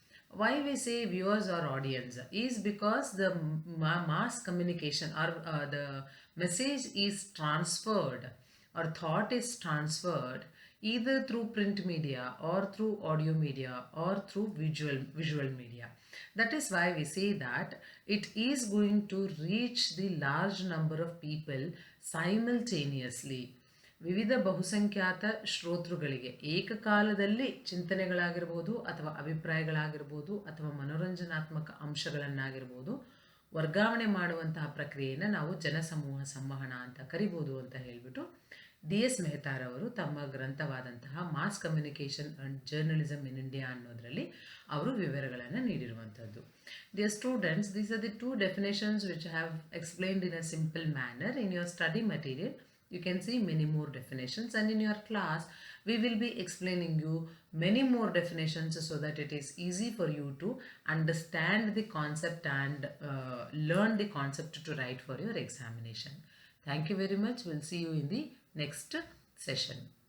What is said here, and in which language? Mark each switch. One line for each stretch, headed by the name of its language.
English: Why we say viewers or audience is because the mass communication or the message is transferred or thought is transferred either through print media or through audio media or through visual media. That is why we say that it is going to reach the large number of people simultaneously.
Kannada: ವಿವಿಧ ಬಹುಸಂಖ್ಯಾತ ಶ್ರೋತೃಗಳಿಗೆ ಏಕಕಾಲದಲ್ಲಿ ಚಿಂತನೆಗಳಾಗಿರ್ಬೋದು ಅಥವಾ ಅಭಿಪ್ರಾಯಗಳಾಗಿರ್ಬೋದು ಅಥವಾ ಮನೋರಂಜನಾತ್ಮಕ ಅಂಶಗಳನ್ನಾಗಿರ್ಬೋದು ವರ್ಗಾವಣೆ ಮಾಡುವಂತಹ ಪ್ರಕ್ರಿಯೆಯನ್ನು ನಾವು ಜನಸಮೂಹ ಸಂವಹನ ಅಂತ ಕರಿಬೋದು ಅಂತ ಹೇಳಿಬಿಟ್ಟು D.S. ಮೆಹತಾರವರು ತಮ್ಮ ಗ್ರಂಥವಾದಂತಹ mass communication and journalism in India ಅನ್ನೋದರಲ್ಲಿ ಅವರು ವಿವರಗಳನ್ನು ನೀಡಿರುವಂಥದ್ದು.
English: Dear students, these are the two definitions which I have explained in a simple manner. In your study material, you can see many more definitions, and in your class we will be explaining you many more definitions so that it is easy for you to understand the concept and learn the concept to write for your examination. Thank you very much. We'll see you in the next session.